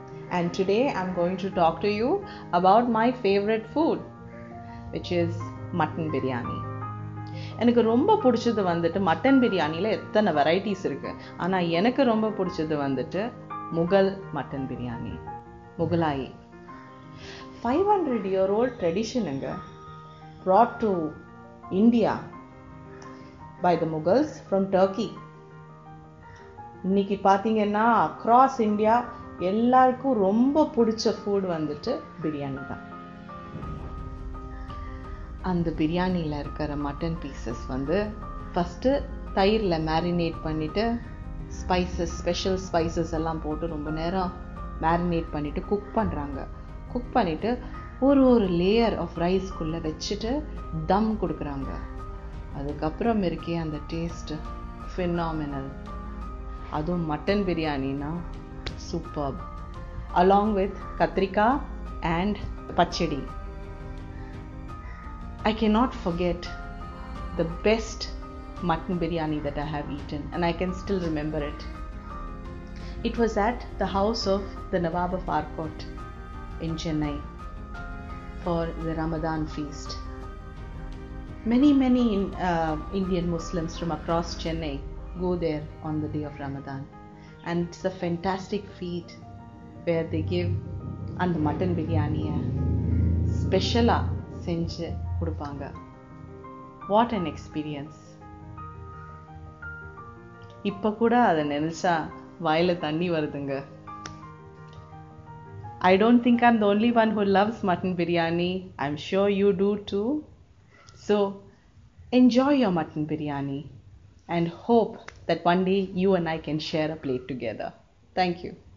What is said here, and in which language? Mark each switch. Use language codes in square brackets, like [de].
[en] And today I'm going to talk to you about my favorite food, which is mutton biryani. [ta] எனக்கு ரொம்ப பிடிச்சது வந்துட்டு mutton பிரியாணியில் எத்தனை வெரைட்டிஸ் இருக்குது. ஆனால் எனக்கு ரொம்ப பிடிச்சது வந்துட்டு Mughal mutton biryani, முகலாயி. [en] 500-year-old tradition brought to India by the Mughals from Turkey. [ta] இன்னைக்கு பார்த்தீங்கன்னா அக்ராஸ் இந்தியா எல்லாருக்கும் ரொம்ப பிடிச்ச ஃபுட் வந்துட்டு பிரியாணி தான். அந்த பிரியாணியில் இருக்கிற மட்டன் பீசஸ் வந்து ஃபஸ்ட்டு தயிரில் மேரினேட் பண்ணிவிட்டு ஸ்பெஷல் ஸ்பைசஸ் எல்லாம் போட்டு ரொம்ப நேரம் மேரினேட் பண்ணிவிட்டு குக் பண்ணுறாங்க. குக் பண்ணிவிட்டு ஒரு லேயர் ஆஃப் ரைஸ்க்குள்ளே வச்சுட்டு தம் கொடுக்குறாங்க. அதுக்கப்புறம் இருக்கே அந்த டேஸ்ட்டு ஃபினாமினல். அதுவும் மட்டன் பிரியாணினா சூப்பர், அலாங் வித் கத்திரிக்காய் and pachadi. [en] I cannot forget the best mutton biryani that I have eaten, and I can still remember it. It was at the house of the Nawab of Arcot in Chennai for the Ramadan feast. Many Indian Muslims from across Chennai go there on the day of Ramadan, and it's a fantastic feast where they give and the mutton biryani special [ta] செஞ்சு கொடுப்பாங்க. [en] What an experience. [ta] இப்போ கூட அதை நினைச்சா வாயில தண்ணி வருதுங்க. [en] I don't think I'm the only one who loves mutton biryani. I'm sure you do too. So enjoy your mutton biryani and hope that one day you and I can share a plate together. Thank you.